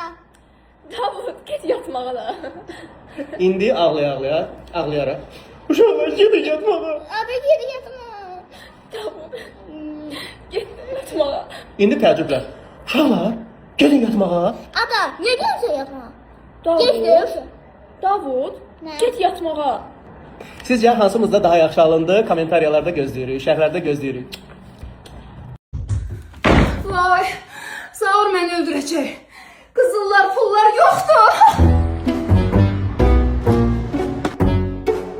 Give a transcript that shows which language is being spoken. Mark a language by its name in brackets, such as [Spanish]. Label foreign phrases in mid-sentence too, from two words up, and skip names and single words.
[Azerbaijani] Davud, get yatmağa da. İndi ağlaya-ağlaya, ağlayaraq. Uşaqlar, gedin yatmağa. [Turkish] Ata gel yapma. [Azerbaijani] Davud, get yatmağa. İndi təəccüblər. Uşaqlar, gedin yatmağa. [Turkish] Ata ne diyorsun yapma? [Azerbaijani] Davud, [Turkish] Geç diyorsun. [Azerbaijani] Davud, Nə? get yatmağa. Sizcə hansımızda daha yaxşı alındı? Kommentariyalarda gözləyirik, şərhlərdə gözləyirik. Vay, Zaur məni öldürəcək. Qızıllar, pullar yoxdur.